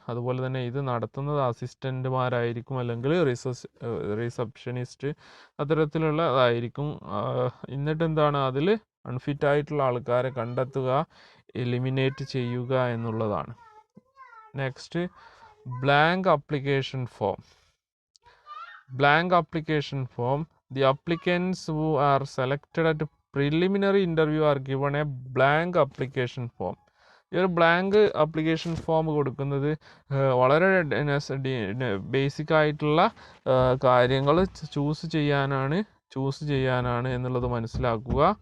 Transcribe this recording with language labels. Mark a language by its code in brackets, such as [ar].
[ml] അതുപോലെ തന്നെ ഇത് നടത്തുന്നത് അസിസ്റ്റൻ്റുമാരായിരിക്കും അല്ലെങ്കിൽ റിസപ്ഷനിസ്റ്റ് അത്തരത്തിലുള്ളതായിരിക്കും. എന്നിട്ട് എന്താണ്, അതിൽ അൺഫിറ്റ് ആയിട്ടുള്ള ആൾക്കാരെ കണ്ടെത്തുക, എലിമിനേറ്റ് ചെയ്യുക എന്നുള്ളതാണ്. Next [en] blank application form. Blank application form. The applicants who are selected at preliminary interview are given a blank application form. [ml] ഈ ഒരു ബ്ലാങ്ക് അപ്ലിക്കേഷൻ ഫോം കൊടുക്കുന്നത് വളരെ ബേസിക് ആയിട്ടുള്ള കാര്യങ്ങൾ ചൂസ് ചെയ്യാനാണ് എന്നുള്ളത് മനസ്സിലാക്കുക.